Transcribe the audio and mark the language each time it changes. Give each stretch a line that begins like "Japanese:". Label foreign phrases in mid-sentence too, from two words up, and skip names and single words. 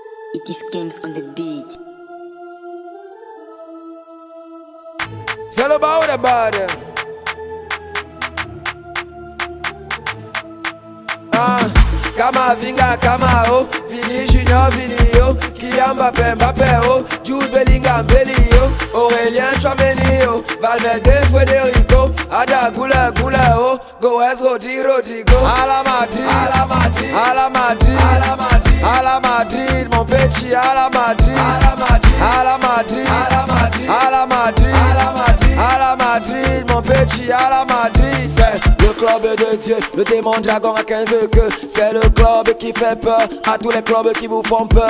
English: It is games on the beat.
French: C'est le bas ou le bad? Kama Vinga, Kama O, Vini Junior, Vinio, Kylian Mbappé, Mbappé O, Jude Bellingham, Bellio, Aurélien Tchouameni O, Valverde, Federico, Ada Gula, Gula O, Goes, Rodri, Rodrigo, à la Madrid, à la Madrid, à la Madrid, à la Madrid, à la Madrid, mon petit, à la Madrid, à la Madrid, à la Madrid, à la Madrid, à la Madrid, à la Madrid, à la Madrid, mon petit, à la Madrid, c'est le club de Dieu, le démon dragon à 15 queues, c'est le club qui fait peur à tous les clubs qui vous font peur.